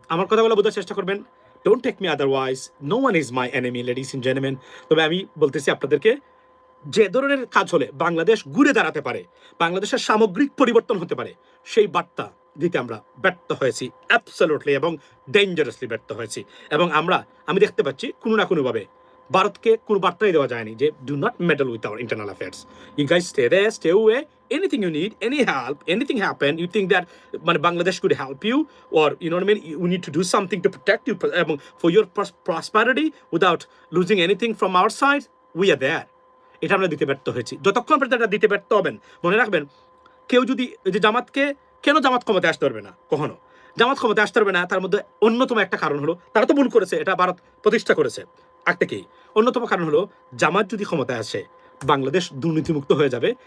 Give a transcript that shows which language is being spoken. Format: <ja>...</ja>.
<bn>আমার কথাগুলো বোঝার চেষ্টা করবেন।</bn> <en>Don't take me otherwise. No one is my enemy, ladies and gentlemen.</en> <bn>তবে আমি বলতেছি আপনাদেরকে, যে ধরনের কাজ হলে বাংলাদেশ ঘুরে দাঁড়াতে পারে, বাংলাদেশের সামগ্রিক পরিবর্তন হতে পারে, সেই বার্তা দিতে আমরা ব্যর্থ হয়েছি, অ্যাবসলিউটলি এবং ডেঞ্জারাসলি ব্যর্থ হয়েছি। এবং আমি দেখতে পাচ্ছি কোনো না কোনোভাবে ভারতকে কোনো বার্তাই দেওয়া যায়নি যে</bn> <en>Do not meddle with our internal affairs, you guys stay there, stay away, anything you need, any help, anything happen, you think that Bangladesh could help you, or you know what I mean, you need to do something to protect you for your prosperity without losing anything from our side, we are there.</en> <bn>এটা আমরা দিতে ব্যর্থ হয়েছি। যতক্ষণ পর্যন্ত এটা দিতে ব্যর্থ হবেন, মনে রাখবেন, কেউ যদি যে জামাতকে, কেন জামাত ক্ষমতায় আসতে পারবে না, কখনো জামাত ক্ষমতায় আসতে পারবে না, তার মধ্যে অন্যতম একটা কারণ হলো, তারা তো ভুল করেছে, এটা ভারত প্রতিষ্ঠা করেছে আগ থেকেই। অন্যতম কারণ হলো, জামাত যদি ক্ষমতায় আসে, বাংলাদেশ দুর্নীতিমুক্ত হয়ে যাবে।</bn>